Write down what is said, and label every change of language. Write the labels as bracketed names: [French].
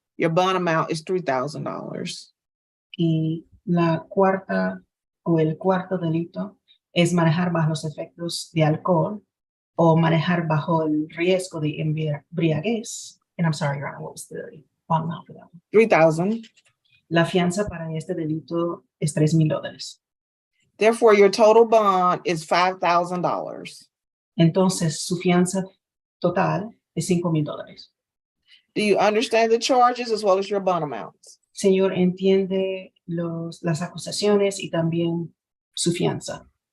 [English] Your bond amount is $3,000. [Spanish] Y la cuarta o el cuarto delito es manejar bajo los efectos de alcohol o manejar bajo el riesgo de embriaguez. [English] And I'm sorry, Your Honor, what was the bond amount for that one? $3,000. [Spanish] La fianza para este delito es $3,000. [English] Therefore, your total bond is $5,000. [Spanish] Entonces, su fianza total es $5,000. [English] Do you understand the charges as well as your bond amounts? [Spanish] Señor, entiende las acusaciones y también su fianza.